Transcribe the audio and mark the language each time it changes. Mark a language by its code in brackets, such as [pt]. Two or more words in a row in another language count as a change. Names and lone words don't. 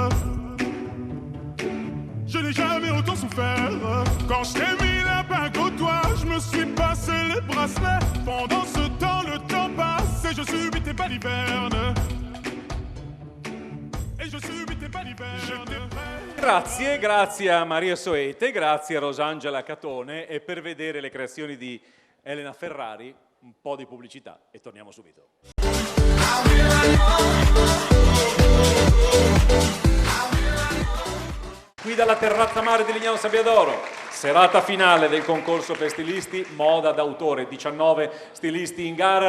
[fr] Je n'ai jamais autant souffert. Quand je t'ai mis la bague au doigt, je me suis passé les bracelets. Pendant ce temps, le temps passe et je subis tes balivernes. E je subis tes balivernes. [it] Grazie a Maria Soete, grazie a Rosangela Catone, e per vedere le creazioni di Elena Ferrari un po' di pubblicità e torniamo subito. Qui dalla terrazza mare di Lignano Sabbiadoro, serata finale del concorso per stilisti Moda d'autore, 19 stilisti in gara.